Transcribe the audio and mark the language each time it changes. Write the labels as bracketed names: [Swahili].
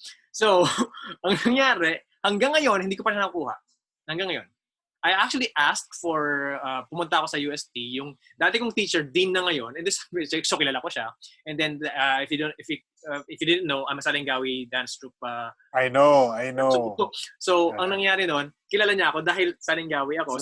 [Filipino] So, ang nangyari, hanggang ngayon, hindi ko pa siya nakuha. Hanggang ngayon. [English] I actually asked for, [Filipino] pumunta ako sa UST, yung dati kong teacher, dean na ngayon, and this, so kilala ko siya. [English] And then, if you didn't know, I'm a Salingawi dance troupe. I know. [Filipino] So ang nangyari noon, kilala niya ako dahil Salingawi ako.